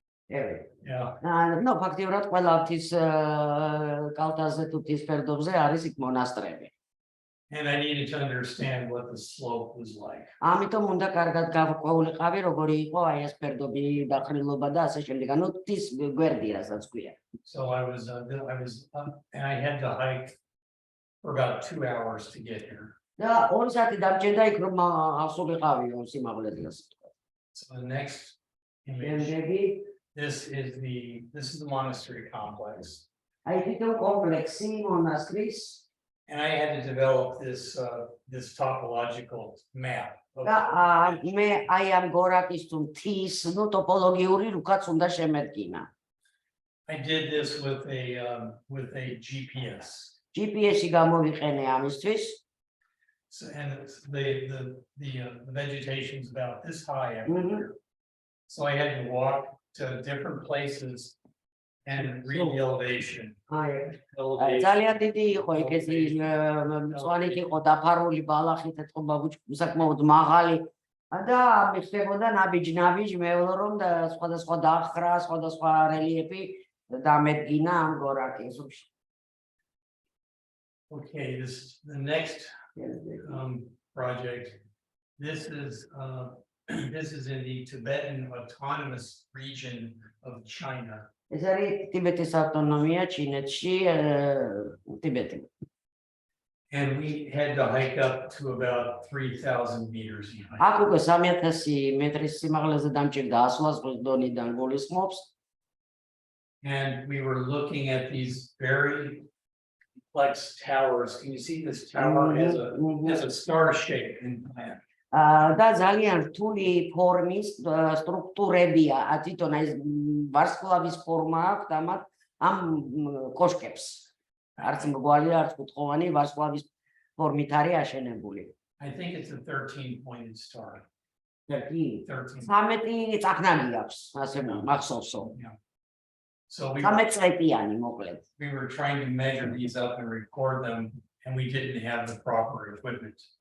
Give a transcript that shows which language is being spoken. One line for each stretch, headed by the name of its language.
English: Yeah.
Georgian: No, ფაქტიურად ყველა მთის კალთაზე თუ მთის ფერდობზე არის იქ მონასტრები.
English: And I needed to understand what the slope was like.
Georgian: ამიტომ უნდა კარგად გავყვეულიყავი როგორი იყო აი ეს ფერდობი დახრილობა და ასე შემდეგ. ანუ მთის გვერდი რასაც ქვია.
English: So I was and I had to hike for about 2 hours to get here.
Georgian: და 2 საათი დამჭირდა იქ რომ ავსულიყავიო სიმაღლეზე.
English: So the next image, this is the monastery complex.
Georgian: აი თვითონ კომპლექსი მონასტრის
English: And I had to develop this topological map.
Georgian: და მე აი ამ გორაკის თუ მთის ნუ ტოპოლოგიური რუკაც უნდა შემედგინა.
English: I did this with a GPS.
Georgian: GPS-ი გამოვიყენე ამისთვის.
English: So, and the vegetation is about this high everywhere. So I had to walk to different places and read the elevation.
Georgian: ძალიან დიდი იყო ეგეთი მწვანით იყო დაფარული ბალახით ეთყობა საკმაოდ მაღალი და მიხდებოდა ნაბიჯ მეულო რომ სხვადასხვა დახრა სხვადასხვა რელიეფი დამედგინა ამ გორაკის.
English: Okay, the next project. This is in the Tibetan autonomous region of China.
Georgian: ეს არის ტიბეტის ავტონომია ჩინეთში ტიბეტი.
English: And we had to hike up to about 3,000 meters.
Georgian: აქ უკვე 3000 მეტრის სიმაღლეზე დამჭირდა ასვლას დონიდან გულისხმობს.
English: And we were looking at these very complex towers. Can you see this tower has a star shape in plan?
Georgian: და ძალიან რთული ფორმის სტრუქტურებია, თვითონ ეს ვარსკვლავის ფორმა აქვს ამ კოშკებს. არც მრგვალი, არც კუთხოვანი ვარსკვლავის ფორმით არის აშენებული.
English: I think it's a 13-pointed star.
Georgian: 13 წახნაგი აქვს, ასე მახსოვსო.
English: So we were trying to measure these up and record them, and we didn't have the proper equipment.